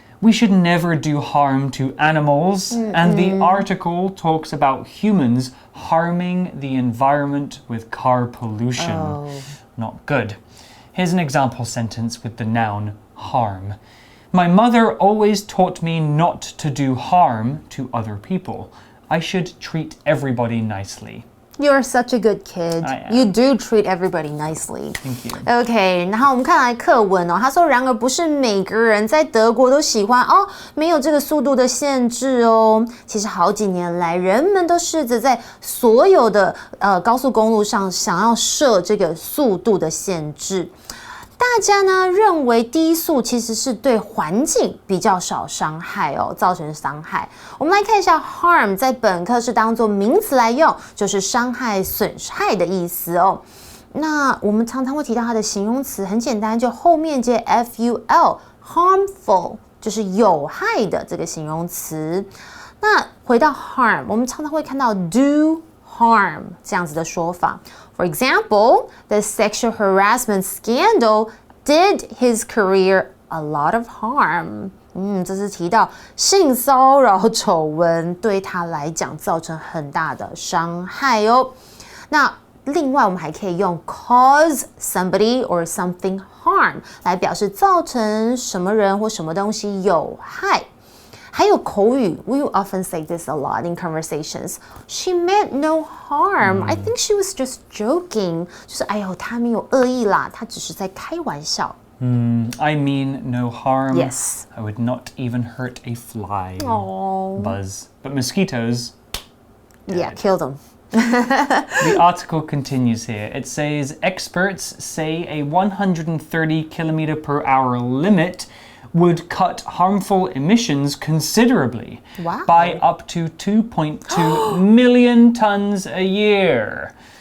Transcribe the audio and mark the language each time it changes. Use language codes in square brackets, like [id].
[en] We should never do harm to animals, and the article talks about humans harming the environment with car pollution. Not good. Here's an example sentence with the noun harm. My mother always taught me not to do harm to other people. I should treat everybody nicely. You're such a good kid. I am. You do treat everybody nicely. Thank you. [zh] OK, 然后我们看来课文他说，然而不是每个人在德国都喜欢没有这个速度的限制哦。其实好几年来，人们都试着在所有的高速公路上想要设这个速度的限制。大家呢认为低速其实是对环境比较少伤害造成伤害。我们来看一下 harm 在本课是当作名词来用，就是伤害、损害的意思哦。那我们常常会提到它的形容词，很简单，就后面接 ful harmful 就是有害的这个形容词。那回到 harm， 我们常常会看到 do harm 这样子的说法。 [en] For example, the sexual harassment scandal did his career a lot of harm. [zh] 这是提到性骚扰丑闻对他来讲造成很大的伤害哦。那另外我们还可以用 [en] cause somebody or something harm [zh] 来表示造成什么人或什么东西有害。还有口语 [en] we often say this a lot in conversations. She meant no harm. I think she was just joking. [zh] 就是她没有恶意啦，她只是在开玩笑。 [en] I mean no harm. Yes. I would not even hurt a fly. Oh. Buzz. But mosquitoes. Yeah, kill them. The article continues here. It says experts say a 130 kilometer per hour limit would cut harmful emissions considerably by up to 2.2 million tons a year.